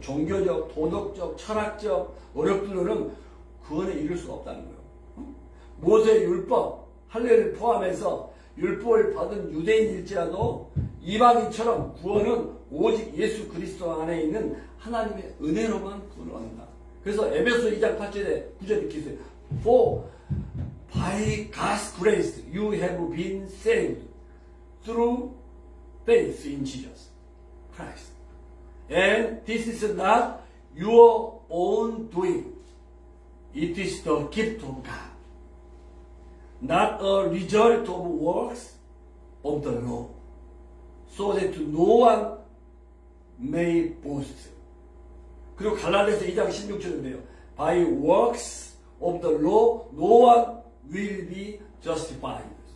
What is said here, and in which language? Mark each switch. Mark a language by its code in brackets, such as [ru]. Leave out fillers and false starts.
[ko] 종교적, 도덕적, 철학적 노력들로는 구원에 이룰 수가 없다는 거예요. 모세의 율법, 할례를 포함해서 율법을 받은 유대인일지라도 이방인처럼 구원은 오직 예수 그리스도 안에 있는 하나님의 은혜로만 구원을 얻는다. 그래서 에베소 2장 8절에 9절에 이렇게 있어요. [en] For by God's grace you have been saved through faith in Jesus Christ. And this is not your own doing. It is the gift of God. Not a result of works of the law. So that no one may boast. [ko] 그리고 갈라디아서 2장 16절인데요. [en] By works of the law, no one will be justified.